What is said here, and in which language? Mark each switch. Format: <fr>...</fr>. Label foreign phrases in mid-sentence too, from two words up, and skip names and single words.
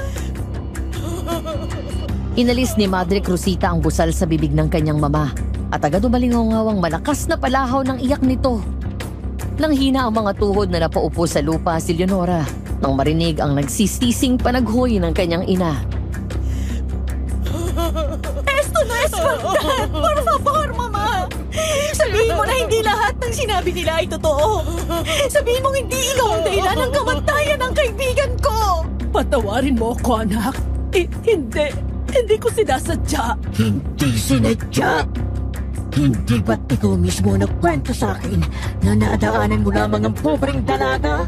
<tl>Inalis ni Madre Cruzita ang busal sa bibig ng kanyang mama at agad umalingawang malakas na palahaw ng iyak nito. Nanghina ang mga tuhod na napaupo sa lupa si Leonora nang marinig ang nagsisising panaghoy ng kanyang ina.</tl> <es>Esto no es verdad! Por favor, Mama!</es> <tl>Sabihin mo na hindi lahat ng sinabi nila ay totoo. Sabihin mo hindi ikaw ang dahilan ng kamatayan ng kaibigan ko. Patawarin mo ako, anak. Hindi ko sinasadya. Hindi sinadya. Hindi ba't ikaw mismo nagkwento sa akin na naadaanan mo lamang ang pobreng dalaga?</tl>